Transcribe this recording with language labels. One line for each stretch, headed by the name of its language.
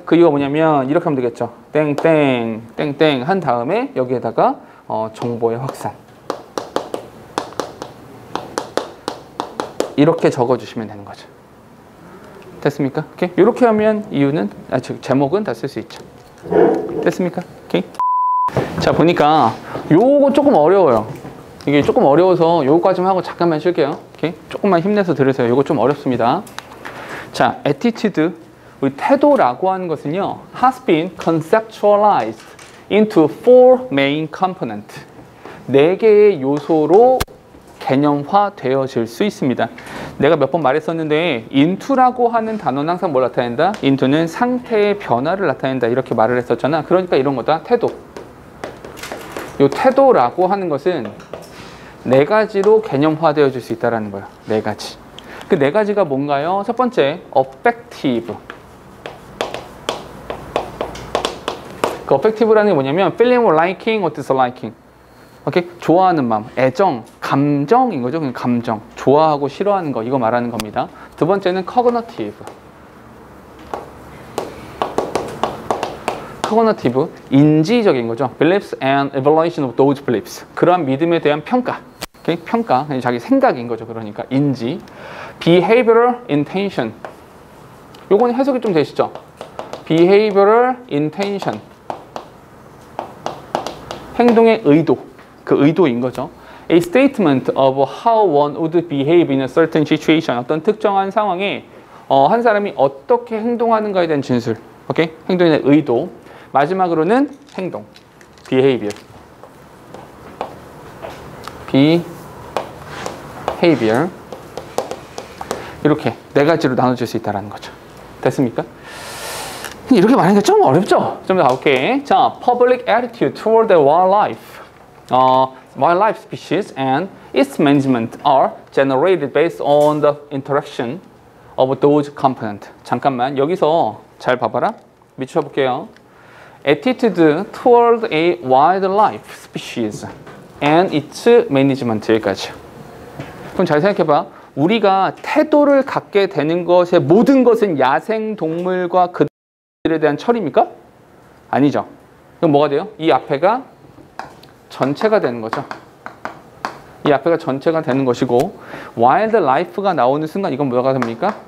Korean: 그 이유가 뭐냐면 이렇게 하면 되겠죠. 땡땡 땡땡 한 다음에 여기에다가 정보의 확산 이렇게 적어주시면 되는 거죠. 됐습니까? 오케이? 이렇게 하면 이유는 제목은 다 쓸 수 있죠. 됐습니까? 오케이? 자 보니까 요거 조금 어려워요. 이게 조금 어려워서 요거까지만 하고 잠깐만 쉴게요. 오케이? 조금만 힘내서 들으세요. 요거 좀 어렵습니다.
English: 자, attitude,
Korean: 우리 태도라고 하는 것은요,
English: has been conceptualized into four main components.
Korean: 4개의 요소로 개념화되어질 수 있습니다. 내가 몇 번 말했었는데 into라고 하는 단어는 항상 뭘 나타낸다? into는 상태의 변화를 나타낸다 이렇게 말을 했었잖아. 그러니까 이런 거다. 태도. 이 태도라고 하는 것은 4가지로 개념화되어질 수 있다는 거예요. 4가지. 그 4가지가 뭔가요? 첫 번째, affective.
English: 그 affective라는
Korean: 게 뭐냐면
English: feeling or liking or disliking.
Korean: 오케이? 좋아하는 마음, 애정, 감정인 거죠. 그냥 감정. 좋아하고 싫어하는 거, 이거 말하는 겁니다. 두 번째는 cognitive. cognitive, 인지적인 거죠.
English: beliefs and evaluation of those beliefs.
Korean: 그러한 믿음에 대한 평가. 오케이? 평가, 자기 생각인 거죠. 그러니까 인지.
English: behavioral intention.
Korean: 요거는 해석이 좀 되시죠?
English: behavioral intention.
Korean: 행동의 의도, 그 의도인 거죠.
English: A statement of how one would behave in a certain situation.
Korean: 어떤 특정한 상황에 한 사람이 어떻게 행동하는가에 대한 진술. 오케이? 행동에 대한 의도. 마지막으로는 행동. behavior. behavior. 이렇게 네 가지로 나눠줄 수 있다는 거죠. 됐습니까? 이렇게 말하니까 좀 어렵죠? 좀 더 가볼게.
English: 자, public attitude toward the wildlife. Wildlife species and its management are generated based on the interaction of those components.
Korean: 잠깐만, 여기서 잘 봐봐라. 밑줄 쳐볼게요.
English: Attitude toward a wildlife species and its management.
Korean: 여기까지. 그럼 잘 생각해봐. 우리가 태도를 갖게 되는 것의 모든 것은 야생동물과 그들에 대한 처리입니까? 아니죠. 그럼 뭐가 돼요? 이 앞에가 전체가 되는 거죠. 이 앞에가 전체가 되는 것이고 와일드라이프가 나오는 순간 이건 뭐가 됩니까?